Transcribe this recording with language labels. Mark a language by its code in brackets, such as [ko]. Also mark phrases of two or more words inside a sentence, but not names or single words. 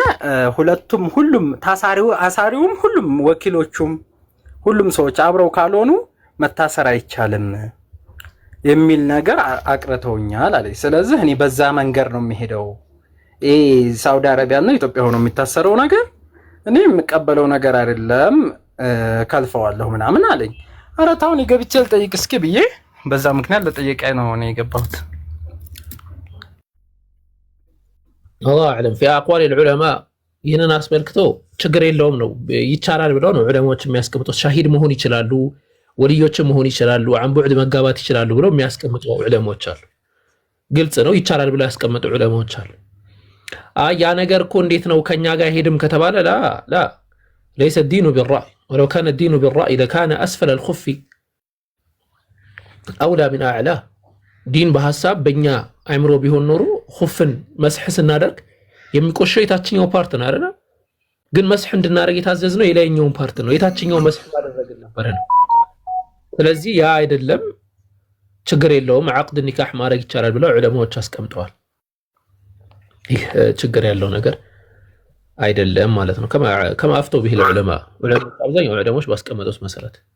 [am] ሁሉም አሳሪውም ሁሉም ወኪሎቹም ሁሉም ሰዎች አብረው ካልሆኑ መታሰር አይቻልም የሚል ነገር አቅርተውኛል አለ። ስለዚህ እኔ በዛ መንገድ ነው የሚሄደው። ሳውዲ አረቢያ እና ኢትዮጵያ ሆኖ የሚታሰረው ነገር እኔ የምቀበለው ነገር አይደለም፣ ከልፈዋለሁ ምናምን አለኝ። ኧረ ታውን ይገብቼ ልጠይቅ እስኪ ብዬ በዛ ምክንያት ለጠየቀኝ ነው እኔ የገባሁት። [ar] الله أعلم في أقوال العلماء [am] ይህንን አስመልክቶ ችግር የለውም ነው ይቻላል ብለው ነው ዑለማዎች የሚያስቀምጡት። ሻሂድ መሆን ይችላሉ፣ ወልዮችም መሆን ይችላሉ፣ አንቡዕድ መጋባት ይችላሉ ብለው የሚያስቀምጡ ዑለማዎች አሉ። ግልጽ ነው ይቻላል ብለው ያስቀምጡ ዑለማዎች አሉ። ያ ነገር እኮ እንዴት ነው ከኛ ጋር ሄድም ከተባለ [ar] لا ليس الدين بالرأي ولو كان الدين بالرأي لكان أسفل الخف أولى من أعلاه [am] ዲን በሐሳብ በእኛ አይምሮ ቢሆን ኖሮ ኹፍን መስሕ ስናደርግ የሚቆሸው የታችኛው ፓርት ነው አይደል? ግን መስሕ እንድናደርግ የታዘዝነው የላይኛውን ፓርት ነው። የታችኛው መስሕ ማድረግን ነበር ነው። ስለዚህ ያ አይደለም ችግር የለውም [ar] عقد نكاح [am] ማድረግ ይቻላል ብለው ዑለማዎች አስቀምጠዋል። ይህ ችግር ያለው ነገር አይደለም ማለት ነው። [ar] كما أفتوا به العلماء [am] አብዛኛው ዑለማዎች ባስቀመጡት መሰረት